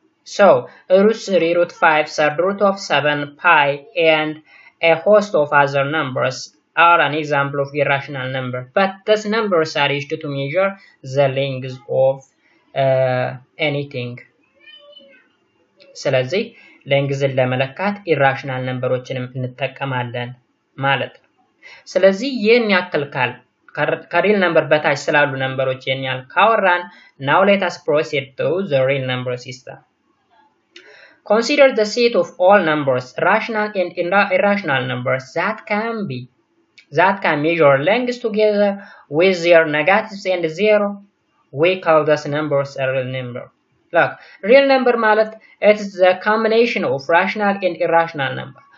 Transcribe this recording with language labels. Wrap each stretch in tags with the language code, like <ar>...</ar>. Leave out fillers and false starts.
<en>So root 3, root 5, third root of 7, pi, and a host of other numbers are an example of irrational number. But these numbers are used to measure the length of anything.</en> <am>ስለዚህ ሌንግዝን ለመለካት ኢራሽናል ነምበሮችንም እንጠቀማለን ማለት ነው። ስለዚህ ይህን ያክል ከሪል ነምበር በታች ስላሉ ነምበሮች ይህን ያህል ካወራን</am> <en>now let us proceed to the real number system. Consider the set of all numbers, rational and irrational numbers that can measure lengths together with their negatives and 0. We call those numbers a real number. Look, real number ማለት it is the combination of rational and irrational number.</en>